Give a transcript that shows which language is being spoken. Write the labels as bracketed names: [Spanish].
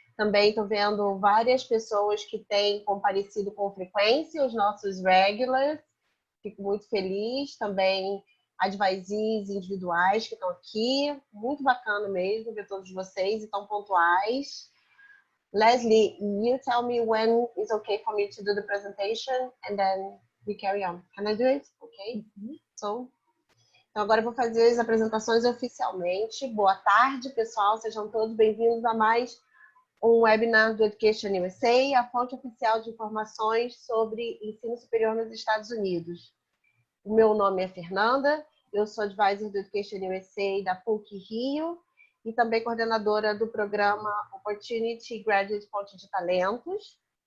[Portuguese] Também estou vendo várias pessoas que têm comparecido com frequência, os nossos regulars. Fico muito feliz. Também advisees individuais que estão aqui. Muito bacana mesmo ver todos vocês e tão pontuais. [English] Leslie, you tell me when it's okay for me to do the presentation and then we carry on. Can I do it? Okay. [Portuguese] So, então agora eu vou fazer as apresentações oficialmente. Boa tarde, pessoal. Sejam todos bem-vindos a mais um webinar do EducationUSA, a fonte oficial de informações sobre ensino superior nos Estados Unidos. O meu nome é Fernanda, eu sou advisor do EducationUSA da PUC Rio e também coordenadora do programa Opportunity Graduate Ponte de Talentos.